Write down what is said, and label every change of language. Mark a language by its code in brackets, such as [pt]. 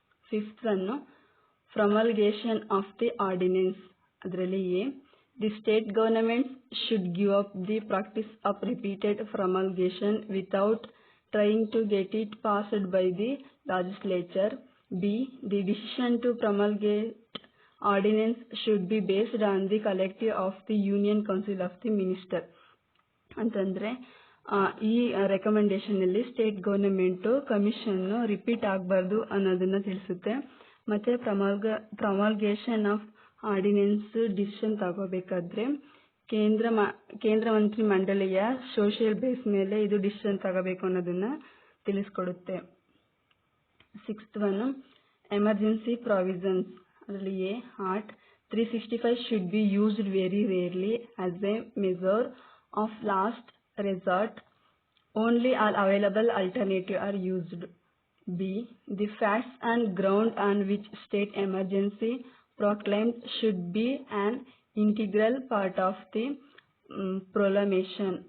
[en] Fifth one, promulgation of the ordinance. [kn] ಅದರಲ್ಲಿ [en] The state governments should give up the practice of repeated promulgation without trying to get it passed by the legislature. B. The decision to promulgate ordinance should be based on the collective of the Union Council of the Minister. [kn] ಅಂತಂದರೆ ಈ ರೆಕಮೆಂಡೇಶನಲ್ಲಿ state government commission repeat ಆಗಬಾರ್ದು ಅನ್ನೋದನ್ನು ತಿಳಿಸುತ್ತೆ. ಮತ್ತು ಪ್ರೊಮಲ್ಗೇಷನ್ of ordinance decision ತಗೋಬೇಕಾದ್ರೆ ಕೇಂದ್ರ ಮಂತ್ರಿ ಮಂಡಳಿಯ social base ಮೇಲೆ ಇದು ಡಿಸಿಷನ್ ತಗೋಬೇಕು ಅನ್ನೋದನ್ನು ತಿಳಿಸ್ಕೊಡುತ್ತೆ. [en] Sixth one, emergency provisions. [kn] ಅದರಲ್ಲಿ [en] Art 365 should be used very rarely as a measure of last resort. Only all available alternatives are used. B. The facts and ground on which state emergency proclaimed should be an integral part of the proclamation.